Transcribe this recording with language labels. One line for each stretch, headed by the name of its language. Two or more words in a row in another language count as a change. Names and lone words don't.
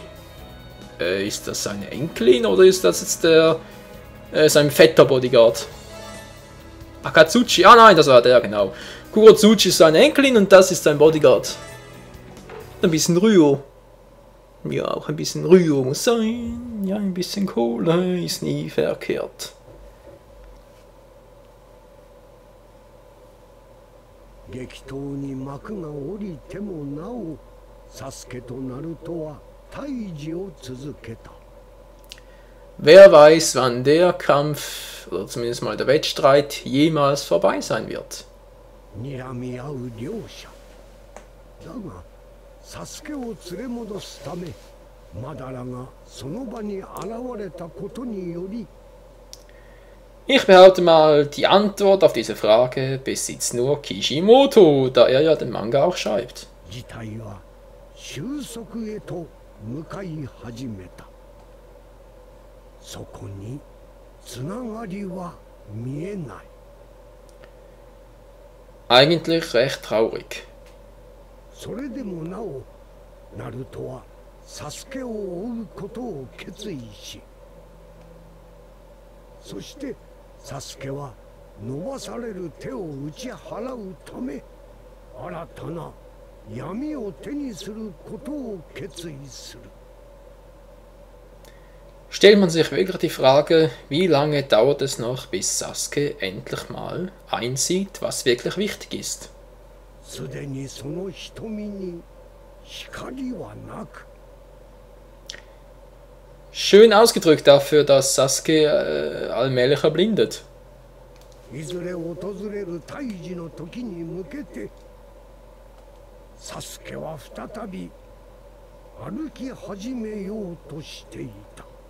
German: Ist das seine Enkelin oder ist das jetzt der sein fetter Bodyguard? Akatsuchi. Ah nein, das war der, genau. Kurotsuchi ist seine Enkelin und das ist sein Bodyguard. Ein bisschen Ryo. Ja, auch ein bisschen Ryo muss sein. Ja, ein bisschen Kohle ist nie verkehrt.
Japanese: 激闘に幕が降りてもなお、サスケとナルトは退治を続けた。
German: Wer weiß, wann der Kampf, oder zumindest mal der Wettstreit, jemals vorbei sein wird.
Japanese: 睨み合う両者。だが、サスケを連れ戻すため、マダラがその場に現れたことにより、
German: Ich behaupte mal, die Antwort auf diese Frage besitzt nur Kishimoto, da er ja den Manga auch schreibt.
Japanese: 事態は収束へと向かい始めた。そこにつながりは見えない。
German: Eigentlich recht traurig.
Japanese: それでもなお、ナルトはサスケを追うことを決意し、そしてサスケは伸ばされる手を打ち払うため、新たな闇を手にすることを決意する。
German: Stellt man sich wirklich die Frage, wie lange dauert es noch, bis Sasuke endlich mal einsieht, was wirklich wichtig ist.
Japanese: すでにその瞳に光はなく。
German: Schön ausgedrückt dafür, dass Sasuke allmählich erblindet.
Japanese: いずれ訪れる退治の時に向けて、サスケは再び歩き始めようとしていた。